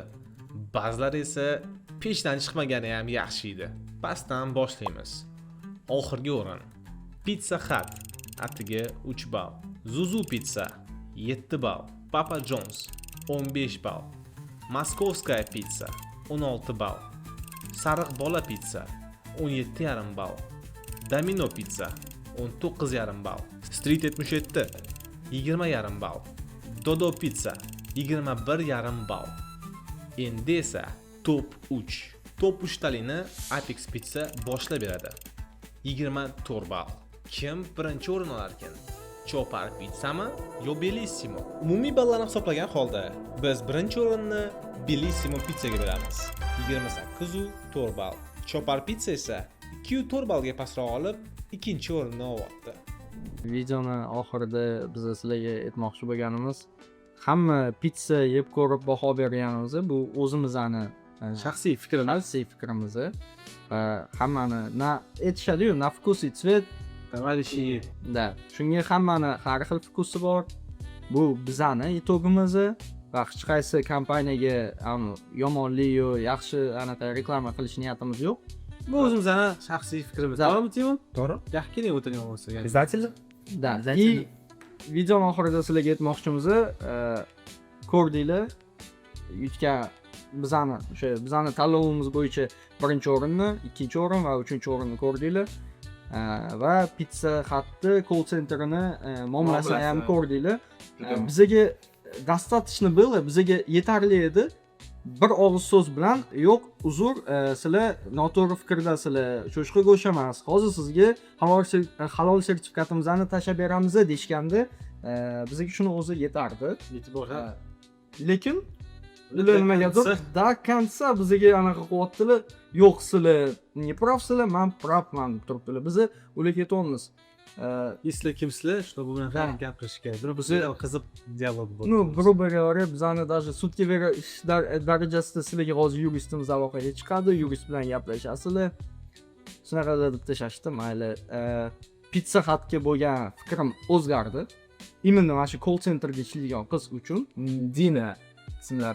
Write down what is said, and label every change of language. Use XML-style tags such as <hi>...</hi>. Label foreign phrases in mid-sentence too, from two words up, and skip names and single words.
<uz>Ba'zilari esa peshdan chiqmagani ham yaxshi edi. Pastdan boshlaymiz. Oxirgi o'rin Pizza Hut atiga 3 ball, Zuzu Pizza 7 ball, Papa John's 15 ball, Moskovskaya Pizza 16 ball, Sariq bola pizza 17,5 ball, Domino Pizza 19,5 ball, Street 77 20,5 ball, Dodo Pizza 21,5 ball. Endi esa top 3. Top 3 talini Apex Pizza boshlab beradi. 24 ball. Kim birinchi o'rin olar ekan? Chopar Pizzami yo Bellissimo? Umumiy ballarni hisoblagan holda biz birinchi o'rinni Bellissimo pizzaga beramiz. 28,4 ball. Chopar Pizza esa 2,4 ballga pastroq olib, ikkinchi o'rinni oldi. Videoni oxirida biz sizlarga aytmoqchi bo'lganimiz, hamma pizza yeb ko'rib baho berganimiz bu o'zimizning Shaxsiy fikrimiz va hammani aytishadi-yu,</uz> <ru>на вкус и цвет.</ru> <uz>Da, shunga hammani har xil vkusi bor. Bu bizani itogimiz va hech qaysi kompaniyaga yomonlik yo yaxshi anaqa reklama qilish niyatimiz yo'q. Bu o'zimizning shaxsiy fikrimiz. To'g'rimi, Timon? To'g'ri. Yaxshi keling o'tirgan bo'lsa.</uz> <ru>Обязательно.</ru> <uz>Da, и videoni oxirida sizlarga aytmoqchimiz, ko'rdinglar, yutgan bizani tanlovimiz bo'yicha birinchi o'rinni, ikkinchi o'rin va uchinchi o'rinni ko'rdinglar. Va Pizza Hut'ni</uz> <en>call centerini</en> <uz>muomalasini ham ko'rdinglar.</uz> <ru>Bizaga достаточно было,</ru> <uz>bizaga yetarli edi. Bir og'iz so'z bilan yo'q, uzr, sizlar noto'g'ri fikrdasizlar, cho'chqa go'sht emas. Hozir sizga halol sertifikatimizni tashlab beramiz deshganda, bizga shuni o'zi yetardi. Yetib boradi. Lekin ular nimagadir</uz> <ru>до конца</ru> <uz>bizga anaqa qilyaptilar. Yo'q, sizlar</uz> <ru>не правsizlar,</ru> <uz>men pravman deb turibdilar. Biz ularga aytamiz. Sizlar kimsizlar? Что bu bilan ham gapirish kerak. Bizni qizib dialog bo'ldi.</uz> <ru>Ну, грубо говоря,</ru> <uz>bizani даже sudga berish darajasida sizlarga hozir yuristimiz aloqaga chiqadi, yurist bilan gaplashasizlar. Shunaqa deb tashashdi, mayli. Pizza Hut'ga bo'lgan fikrim o'zgardi. Именно mana shu</uz> <en>call centerga</en> <uz>ishlaydigan qiz uchun Dina ismlari.</uz>